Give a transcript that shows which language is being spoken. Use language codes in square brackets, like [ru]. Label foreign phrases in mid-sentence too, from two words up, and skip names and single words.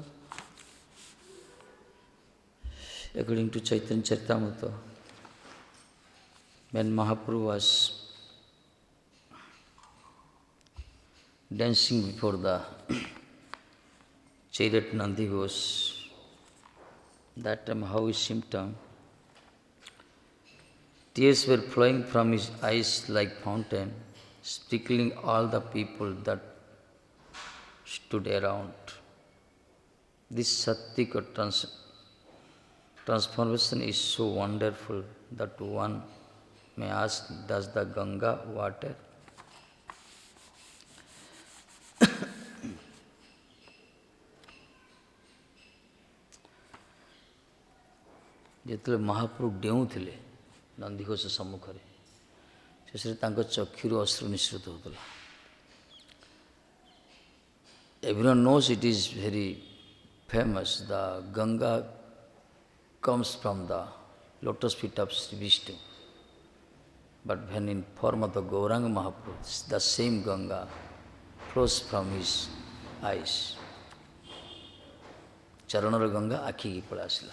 [en] According to Chaitanya Charitamrita, when Mahaprabhu was dancing before the chariot Nandi Ghosh, that time how his symptom, tears were flowing from his eyes like fountain, sprinkling all the people that stood around. This Sattvika transformation is so wonderful that one may ask, does the Ganga water [or] ଯେତେବେଳେ ମହାପ୍ରଭୁ ଡେଉଁଥିଲେ ନନ୍ଦିଘୋଷ ସମ୍ମୁଖରେ ଶେଷରେ ତାଙ୍କ ଚକ୍ଷୁରୁ ଅଶ୍ରୁ ନିଃସୃତ ହେଉଥିଲା. [en] Everyone knows it is very famous. The Ganga comes from the lotus feet of Sri Vishnu. But when in form of the Gauranga Mahaprabhu, the same Ganga flows from his eyes. [or] ଚରଣର ଗଙ୍ଗା ଆଖିକି ପଳେଇ ଆସିଲା.